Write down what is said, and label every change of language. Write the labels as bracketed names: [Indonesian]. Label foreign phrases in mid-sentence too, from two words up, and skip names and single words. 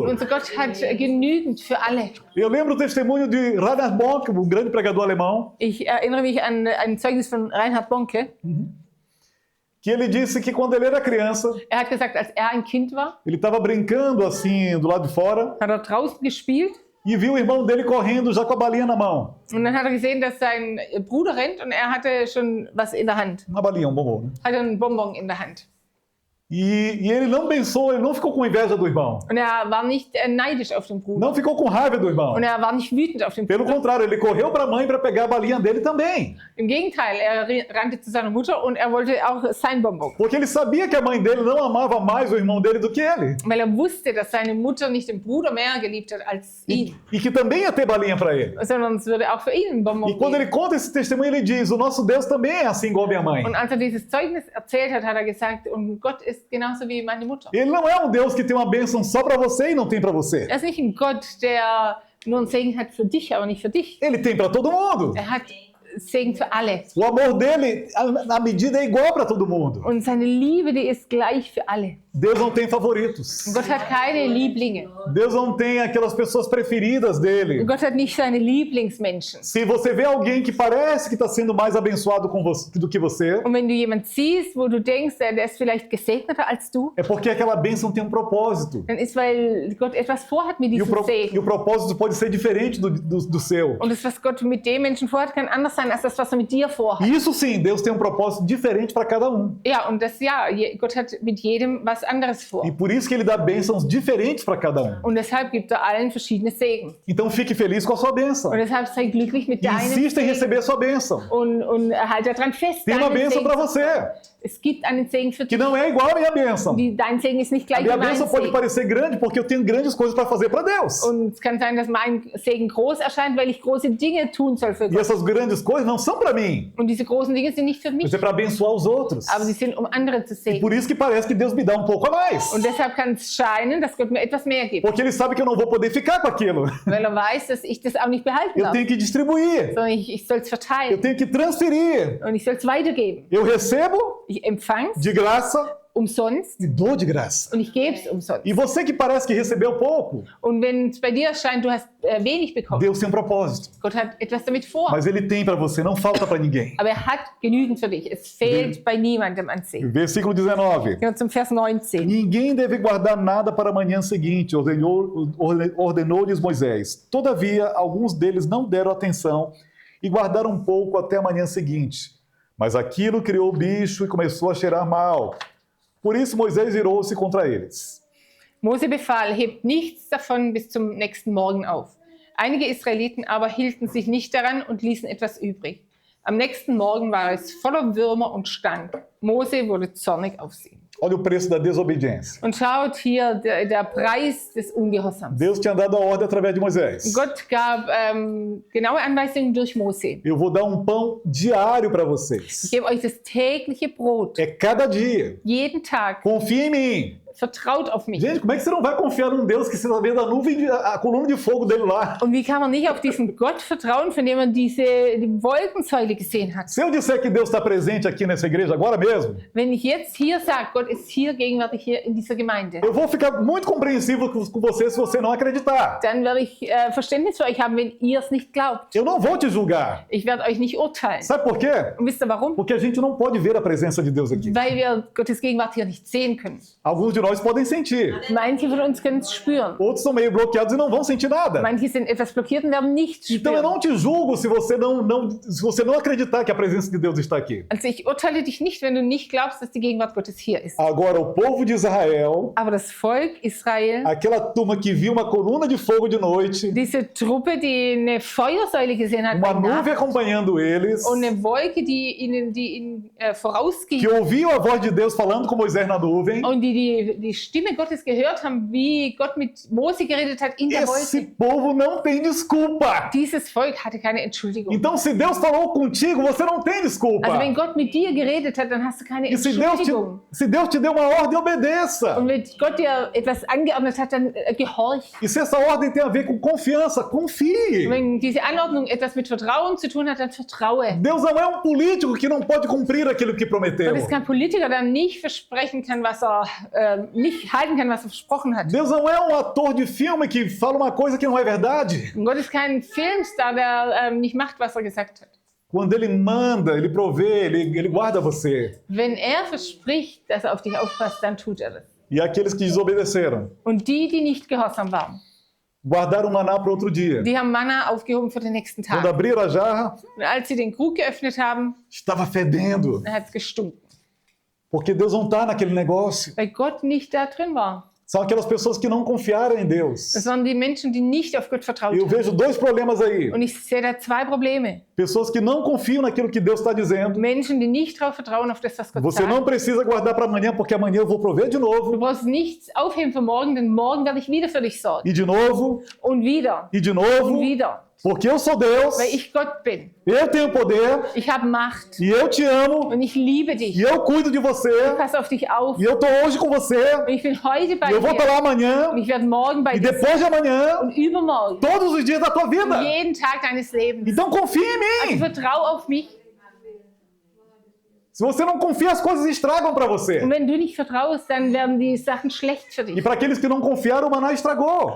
[German] Unser Gott hat genügend für alle. [Portuguese] Eu lembro o testemunho de Reinhard Bonk, um grande pregador alemão, [German] Ich erinnere mich an ein Zeugnis von Reinhard Bonke. [Portuguese] que ele disse que quando ele era criança, [German] Er hat gesagt, als er ein Kind war, [Portuguese] ele estava brincando assim do lado de fora [German] hat er draußen gespielt. [Portuguese] e viu o irmão dele correndo já com a balinha na mão. [German] Und dann hat er gesehen, dass sein Bruder rennt und er hatte schon was in der Hand. [Portuguese] Uma balinha, um bombom, né? [German] Hatte einen Bonbon in der Hand. [Portuguese] E ele não pensou, ele não ficou com inveja do irmão. [German] Und er war nicht neidisch auf den Bruder. [Portuguese] Não ficou com raiva do irmão. [German] Und er war nicht wütend auf den [Portuguese] Pelo [German] Bruder. [Portuguese] contrário, ele correu para a mãe para pegar a balinha dele também. [German] Im Gegenteil, er rannte zu seiner Mutter und er wollte auch sein Bonbon. [Portuguese] Porque ele sabia que a mãe dele não amava mais o irmão dele do que ele. [German] Weil er wusste, dass seine Mutter nicht den Bruder mehr geliebt hat als ihn. [Portuguese] E que também ia ter balinha para ele. [German] Sondern es würde auch für ihn ein Bonbon [Portuguese] E quando [German] geben. [Portuguese] ele conta esse testemunho, ele diz: o nosso Deus também é assim igual minha mãe. [German] Und als er dieses Zeugnis erzählt hat, hat er gesagt, und Gott ist genauso wie meine Mutter. [Portuguese] Ele não é um Deus que tem uma bênção só para você e não tem para você. [German] Er ist nicht ein Gott, der nur einen Segen hat für dich, aber nicht für dich. [Portuguese] Ele tem para todo mundo. [German] Er hat Segen für alle. [Portuguese] O amor dele, a medida é igual para todo mundo. [German] Und seine Liebe, die ist gleich für alle. [Portuguese] Deus não tem favoritos. [German] Und Gott hat keine Lieblinge. [Portuguese] Deus não tem aquelas pessoas preferidas dele. [German] Und Gott hat nicht seine Lieblingsmenschen. [Portuguese] Se você vê alguém que parece que está sendo mais abençoado com você, do que você, [German] Und wenn du jemanden siehst, wo du denkst, der ist vielleicht gesegneter als du, [Portuguese] é porque aquela bênção tem um propósito. [German] dann ist, weil Gott etwas vorhat mit [Portuguese] E [German] diesem [Portuguese] o [German] Segen. [Portuguese] propósito pode ser diferente do seu. [German] Und das, was Gott mit dem Menschen vorhat, kann anders sein als das, was er mit dir vorhat. [Portuguese] E isso sim, Deus tem um propósito diferente para cada um. [German] Ja, und das ja, Gott hat mit jedem was anderes vor. [Portuguese] E por isso que ele dá bênçãos diferentes para cada um. [German] Und deshalb gibt er allen verschiedene Segen. [Portuguese] Então fique feliz com a sua bênção. [German] Und deshalb sei glücklich mit [Portuguese] E [German] deinem [Portuguese] insista em [German] Segen. [Portuguese] receber a sua bênção. [German] Und halte daran fest. [Portuguese] Tem uma [German] deinen [Portuguese] bênção [German] Segen [Portuguese] para [German] zu [Portuguese] você, [German] bekommen. Es gibt einen Segen für [Portuguese] que [German] dich. [Portuguese] não é igual à minha bênção. [German] Dein Segen ist nicht [Portuguese] A [German] gleich wie [Portuguese] minha [German] mein [Portuguese] bênção pode [German] Segen. [Portuguese] parecer grande porque eu tenho grandes coisas para fazer para Deus. [German] Und es kann sein, dass mein Segen groß erscheint, weil ich große Dinge tun soll für [Portuguese] E [German] Gott. [Portuguese] essas grandes coisas não são para mim, [German] Und diese großen Dinge sind nicht für mich, [Portuguese] mas é para abençoar os outros. [German] aber sie sind, um andere zu [Portuguese] E [German] segnen. [Portuguese] por isso que parece que Deus me dá um pouco a mais. [German] Und deshalb kann es scheinen, dass Gott mir etwas mehr gibt. [Portuguese] Porque ele sabe que eu não vou poder ficar com aquilo. [German] Weil er weiß, dass ich das auch nicht behalten [Portuguese] Eu [German] darf. [Portuguese] tenho que distribuir. [German] Sondern ich soll es [Portuguese] Eu [German] verteilen. [Portuguese] tenho que transferir. [German] Und ich soll es weitergeben. [Portuguese] Eu recebo [German] Ich empfange es [Portuguese] de graça [German] umsonst [Portuguese] e dou de graça. [German] und ich gebe es umsonst. [Portuguese] E você que parece que recebeu pouco, [German] Und wenn es bei dir scheint, du hast wenig bekommen, [Portuguese] Deus tem um propósito. [German] Gott hat etwas damit vor. [Portuguese] Mas ele tem para você, não falta para ninguém. [German] Aber er hat genügend für dich. Es fehlt bei niemandem an Segen. [Portuguese] Versículo 19. [German] Gehen wir zum Vers 19. [Portuguese] Ninguém deve guardar nada para a manhã seguinte, ordenou-lhes Moisés. Todavia, alguns deles não deram atenção e guardaram um pouco até a manhã seguinte. Mas aquilo criou o bicho e começou a cheirar mal. Por isso Moisés irou-se contra eles. [German] Mose befahl, hebt nichts davon bis zum nächsten Morgen auf. Einige Israeliten aber hielten sich nicht daran und ließen etwas übrig. Am nächsten Morgen war es voller Würmer und stank. Mose wurde zornig auf sie. [Portuguese] Olha o preço da desobediência. [German] Und schaut hier der Preis des Ungehorsams. [Portuguese] Deus tinha dado a ordem através de Moisés. [German] Gott gab genaue Anweisungen durch Mose. [Portuguese] Eu vou dar um pão diário para [German] Ich [Portuguese] vocês. [German] gebe euch das tägliche Brot. [Portuguese] É cada dia. [German] Jeden Tag. [Portuguese] Confia em mim. [German] Vertraut auf mich. [Portuguese] Gente, como é que você não vai confiar num Deus que você está vendo a nuvem, a coluna de fogo dele lá? [German] Und wie kann man nicht auf diesen Gott vertrauen, von dem man die Wolkensäule gesehen hat? [Portuguese] Se eu disser que Deus está presente aqui nessa igreja agora mesmo, [German] Wenn ich jetzt hier sage, Gott ist hier gegenwärtig hier in dieser Gemeinde, [Portuguese] eu vou ficar muito compreensivo com você se você não acreditar. [German] dann werde ich Verständnis für euch haben, wenn ihr es nicht glaubt. [Portuguese] Eu não vou te julgar. [German] Ich werde euch nicht urteilen. [Portuguese] Sabe por quê? [German] Und wisst ihr warum? [Portuguese] Porque a gente não pode ver a presença de Deus aqui. [German] Weil wir Gottes Gegenwart hier nicht sehen können. [Portuguese] Alguns de nós podem sentir. [German] Manche von uns können es spüren. [Portuguese] Outros são meio bloqueados e não vão sentir nada. [German] Manche sind etwas blockiert und werden nichts [Portuguese] Então eu [German] spüren. [Portuguese] não te julgo se você não acreditar que a presença de Deus está aqui. [German] Also ich urteile dich nicht, wenn du nicht glaubst, dass die Gegenwart Gottes hier ist. [Portuguese] Agora, o povo de Israel, [German] Aber das Volk Israel, [Portuguese] aquela turma que viu uma coluna de fogo de noite, [German] diese Truppe, die eine Feuersäule gesehen hat [Portuguese] uma [German] bei Nacht [Portuguese] nuvem acompanhando eles, [German] und eine Wolke, die ihnen vorausging [Portuguese] que ouviu a voz de Deus falando com Moisés na nuvem, [German] und die Stimme Gottes gehört haben, wie Gott mit Mose geredet hat in der [Portuguese] esse [German] Wolke. [Portuguese] povo não tem desculpa. [German] Dieses Volk hatte keine Entschuldigung. [Portuguese] Então, se Deus falou contigo, você não tem desculpa. [German] Also wenn Gott mit dir geredet hat, dann hast du keine [Portuguese] E se [German] Entschuldigung. [Portuguese] Deus te deu uma ordem, obedeça. [German] Und wenn Gott dir etwas angeordnet hat, dann gehorch. [Portuguese] E se essa ordem tem a ver com confiança, confie. [German] Und wenn diese Anordnung etwas mit Vertrauen zu tun hat, dann vertraue. [Portuguese] Deus não é um político que não pode cumprir aquilo que prometeu. [German] Gott ist kein Politiker, der nicht versprechen kann, was nicht halten kann, was er versprochen hat. [Portuguese] Deus não é um ator de filme que fala uma coisa que não é verdade. [German] Und Gott ist kein Filmstar, der nicht macht, was er gesagt hat. [Portuguese] Quando Ele manda, Ele provê, Ele guarda você. [German] Wenn er verspricht, dass er auf dich aufpasst, dann tut er das. [Portuguese] E aqueles que desobedeceram, [German] Und die nicht gehorsam waren, [Portuguese] guardaram o maná para outro dia. [German] die haben Manna aufgehoben für den nächsten [Portuguese] Quando [German] Tag. [Portuguese] abriram a jarra, [German] Und als sie den Krug geöffnet haben, [Portuguese] estava fedendo. [German] dann hat es gestunken, [Portuguese] Porque Deus não está naquele negócio. [German] weil Gott nicht da drin war. [Portuguese] São aquelas pessoas que não confiaram em Deus. [German] Das waren die Menschen, die nicht auf Gott vertraut [Portuguese] E eu [German] haben. [Portuguese] vejo dois problemas aí. [German] Und ich sehe da zwei Probleme. [Portuguese] Pessoas que não confiam naquilo que Deus está dizendo. [German] Menschen, die nicht darauf vertrauen, auf das, was Gott [Portuguese] Você [German] sagt. [Portuguese] não precisa guardar para amanhã, porque amanhã eu vou prover de [German] Du [Portuguese] novo. [German] brauchst nichts aufheben für morgen, denn morgen werde ich wieder für dich sorgen. [Portuguese] E de novo, [German] Und wieder. [Portuguese] e de [German] Und [Portuguese] novo. [German] wieder. [Portuguese] Porque eu sou Deus, [German] Weil ich Gott bin. [Portuguese] eu tenho poder, [German] Ich habe Macht. [Portuguese] e eu te amo, [German] Und ich liebe dich. [Portuguese] e eu cuido de você, [German] Ich passe auf dich auf. [Portuguese] e eu tô hoje com você, [German] Und ich bin heute bei [Portuguese] e eu vou estar [German] dir. [Portuguese] lá amanhã, [German] Und ich werde morgen bei [Portuguese] e [German] dir sein. [Portuguese] depois de amanhã, [German] Und übermorgen. [Portuguese] todos os dias da tua [German] Und [Portuguese] vida. [German] jeden Tag deines Lebens. [Portuguese] Então confie em [German] Also [Portuguese] mim. [German] vertrau auf mich. [Portuguese] Se você não confia, as coisas estragam para você. [German] Und wenn du nicht vertraust, dann werden die Sachen schlecht für [Portuguese] E [German] dich. [Portuguese] para aqueles que não confiaram, o maná estragou.